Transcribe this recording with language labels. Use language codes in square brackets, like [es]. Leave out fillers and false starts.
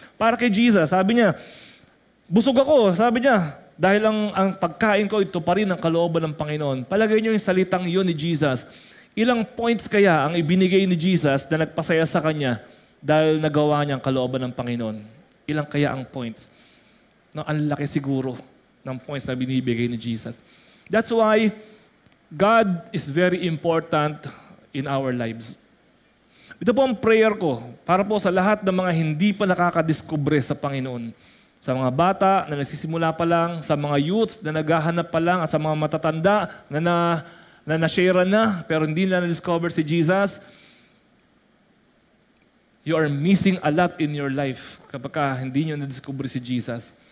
[tl] Para kay Jesus, sabi niya, busog ako, sabi niya, dahil ang pagkain ko, ito pa rin ang kalooban ng Panginoon. Palagay niyo yung salitang yun ni Jesus. Ilang points kaya ang ibinigay ni Jesus na nagpasaya sa Kanya dahil nagawa niya ang kalooban ng Panginoon? Ilang kaya ang points? No, ang laki siguro ng points na binibigay ni Jesus. [en] That's why God is very important in our lives. [tl] Ito po ang prayer ko para po sa lahat ng mga hindi pa nakakadiskubre sa Panginoon. Sa mga bata na nagsisimula pa lang, sa mga youth na naghahanap pa lang, at sa mga matatanda na na-share na pero hindi na na-discover si Jesus, [en] you are missing a lot in your life [tl] kapag hindi nyo na-discover si Jesus.